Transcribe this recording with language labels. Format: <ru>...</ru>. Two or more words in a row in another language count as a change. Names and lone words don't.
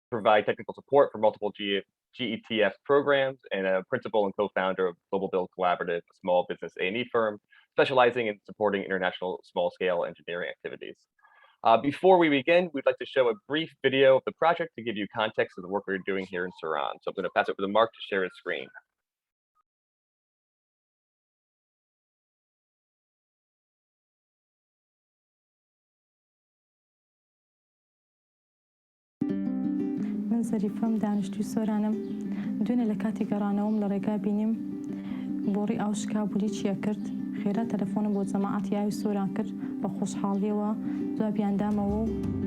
<en>provide technical support for multiple GETF programs, and a principal and co-founder of Global Build Collaborative, a small business A&E firm specializing in supporting international small-scale engineering activities. Before we begin, we'd like to show a brief video of the project to give you context of the work we're doing here in Suran. So I'm going to pass it over to Mark to share his screen.</en> <ckb>من زەریفەم دانیشتووی سۆرانم دوێنێ لە کاتی گەڕانەوەم لە ڕێگا بینیم بۆڕی ئاوشکا بولی چیە کرد خێرا تەلەفۆنم بۆ جەماعەتی ئاوی سۆران کرد بە خۆشحاڵیەوە جوابیاندامەوە و</ckb>